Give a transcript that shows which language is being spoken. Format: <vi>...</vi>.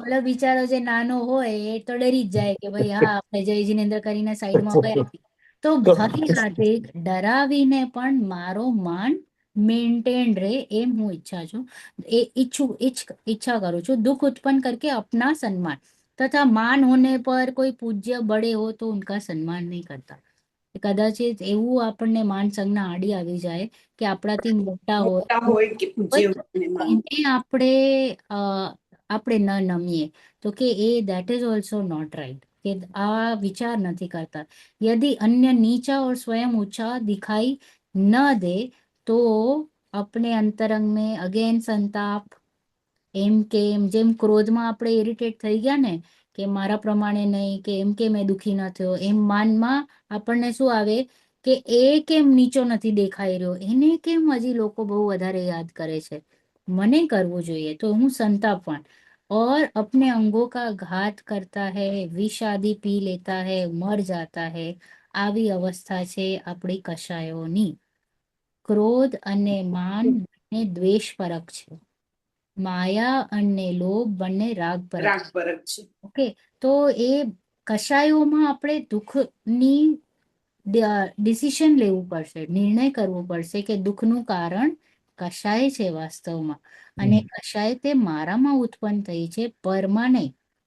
<gu>ઓલો બિચારો જે નાનો હોય એ તો ડરી જ જાય કે ભાઈ હા આપણે જય જિનેન્દ્ર કરીને સાઈડમાં ગયા. તો ભાઈ સાથે ડરાવીને પણ મારો માન મેન્ટેન રહે એમ હું ઈચ્છા કરું છું.</gu> <hi>दुख उत्पन्न करके अपना सम्मान तथा मान होने पर कोई पूज्य बड़े हो तो उनका सम्मान नहीं करता.</hi> <gu>કદાચિત એવું આપણને માન સંજ્ઞા આડી આવી જાય કે આપણાથી મોટા મોટા હોય હોય કે પૂજ્ય હોય ને માન. એને આપણે ન નમીએ, તો કે એ</gu> <en>that is also not right,</en> <gu>કે આ વિચાર નથી કરતા.</gu> <hi>यदि अन्य नीचा और स्वयं ऊंचा दिखाई न दे तो अपने अंतरंग में अगेन संताप,</hi> <gu>એમ કે જેમ ક્રોધમાં આપણે ઇરિટેટ થઈ ગયા ને કે મારા પ્રમાણે નહીં, કે એમ કે મેં દુખી ન થયો, એમ માનમાં આપણને શું આવે કે એ કેમ નીચો નથી દેખાઈ રહ્યો, એને કેમ હજી લોકો બહુ વધારે યાદ કરે છે, મને કરવું જોઈએ, તો હું સંતાપવાન.</gu> <hi>और अपने अंगों का घात करता है, विष आदि पी लेता है, मर जाता है.</hi> <gu>આવી અવસ્થા છે આપણી કશાયોની. ક્રોધ અને માન બંને દ્વેષ પરક છે, માયા અને લોભ બંને રાગ પરક. રાગ પરક છે. ઓકે, તો એ કશાયોમાં આપણે દુઃખની ડિસિશન લેવું પડશે, નિર્ણય કરવો પડશે કે દુઃખનું કારણ કશાય છે વાસ્તવમાં, અને કશાય તે મારામાં ઉત્પન્ન થઈ છે, પરમાં નહીં.</gu>